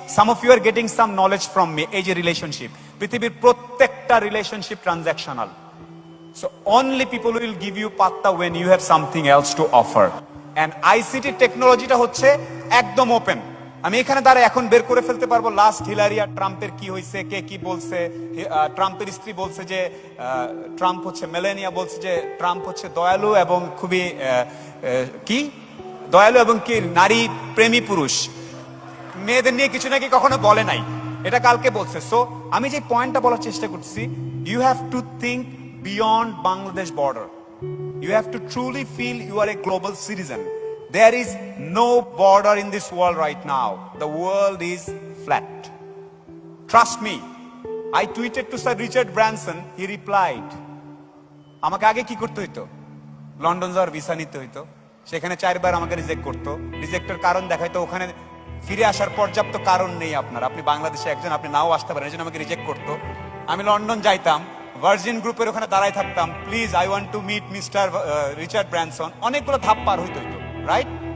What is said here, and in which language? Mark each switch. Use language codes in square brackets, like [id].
[en] Some of you are getting some knowledge from me. [bn] এই যে relationship, পৃথিবীর প্রত্যেকটা relationship transactional. [en] So only people will give you patta when you have something else to offer. [bn] And ICT টেকনোলজিটা হচ্ছে একদম open. আমি এখানে দাঁড়ায় এখন বের করে ফেলতে পারবো লাস্ট হিলারিয়া ট্রাম্পের কি হয়েছে, কে কি বলছে। ট্রাম্পের স্ত্রী বলছে যে ট্রাম্প হচ্ছে, মেলেনিয়া বলছে যে ট্রাম্প হচ্ছে দয়ালু এবং খুবই কি দয়ালু এবং কি নারী প্রেমী পুরুষ, মেয়েদের নিয়ে কিছু নাকি কখনো বলে নাই, এটা কালকে বলছে। সো আমি যে পয়েন্টটা বলার চেষ্টা করছি, [en] You have to think beyond Bangladesh border. You have to truly feel you are a global citizen. There is no border in this world right now. The world is flat. Trust me. I tweeted to Sir Richard Branson. He replied. [bn] আমাকে আগে কি করতে হইতো, London যাওয়ার visa নিতে হইতো, সেখানে 4 বার আমাকে রিজেক্ট করতো, রিজেক্টের কারণ দেখাইতো, ওখানে ফিরে আসার পর্যাপ্ত কারণ নেই আপনার, আপনি বাংলাদেশে একজন, আপনি নাও আসতে পারেন, এজন্য আমাকে রিজেক্ট করতো। আমি লন্ডন যাইতাম, ভার্জিন গ্রুপের ওখানে দাঁড়াই থাকতাম, [en] please I want to meet mister Richard Branson, [bn] অনেকগুলো ধাপ পার হইতো, রাইট।